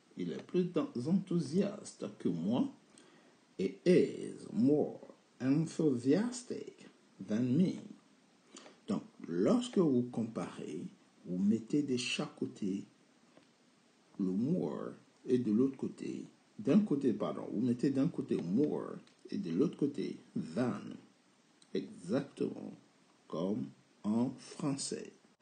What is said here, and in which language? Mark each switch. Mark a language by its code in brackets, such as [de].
[fr] Il est plus enthousiaste que moi. [en] It is more enthusiastic than me. [fr] Donc, lorsque vous comparez, vous mettez de chaque côté le more et de l'autre côté, vous mettez d'un côté more et de l'autre côté than, exactement comme en français.